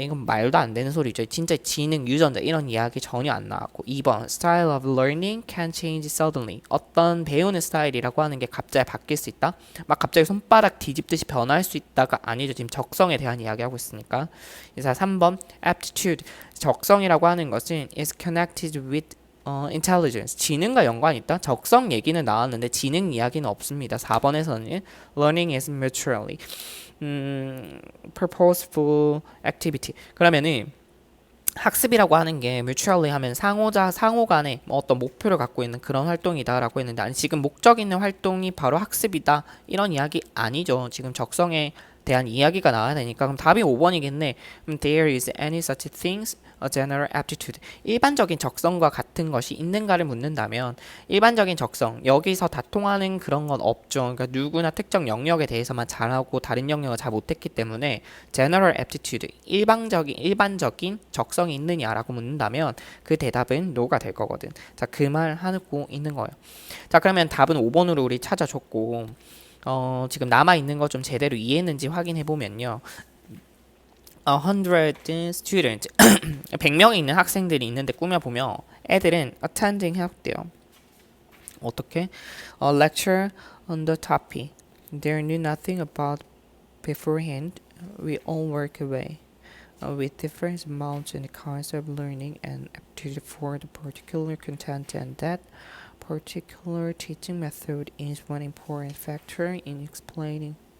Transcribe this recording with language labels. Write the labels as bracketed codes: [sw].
[ko] 이건 말도 안 되는 소리죠. 진짜 지능, 유전자 이런 이야기 전혀 안 나왔고 2번 [en] style of learning can change suddenly [ko] 어떤 배우는 스타일이라고 하는 게 갑자기 바뀔 수 있다. 막 갑자기 손바닥 뒤집듯이 변할 수 있다가 아니죠. 지금 적성에 대한 이야기하고 있으니까. 그래서 3번 aptitude 적성이라고 하는 것은 [en] is connected with intelligence [ko] 지능과 연관이 있다. 적성 얘기는 나왔는데 지능 이야기는 없습니다. 4번에서는 [en] learning is mutually purposeful activity. [ko] 그러면은 학습이라고 하는 게 mutually 하면 상호 간에 뭐 어떤 목표를 갖고 있는 그런 활동이다라고 했는데 아니 지금 목적 있는 활동이 바로 학습이다 이런 이야기 아니죠. 지금 적성에 대한 이야기가 나와야 되니까 그럼 답이 5번이겠네. [en] There is any such things a general aptitude. [ko] 일반적인 적성과 같은 것이 있는가를 묻는다면 일반적인 적성 여기서 다 통하는 그런 건 없죠. 그러니까 누구나 특정 영역에 대해서만 잘하고 다른 영역을 잘 못했기 때문에 general aptitude 일반적인 적성이 있느냐라고 묻는다면 그 대답은 no가 될 거거든. 자, 그 말 하고 있는 거예요. 자, 그러면 답은 5번으로 우리 찾아줬고 지금 남아있는 거 좀 제대로 이해했는지 확인해 보면요. [en] 100 students [ko] 100명이 있는 학생들이 있는데 꾸며보면 애들은 attending 해왔대요. 어떻게? [en] A lecture on the topic they knew nothing about beforehand. We all work away with different amounts and kinds of learning and aptitude for the particular content and that particular teaching method is one important factor in explaining.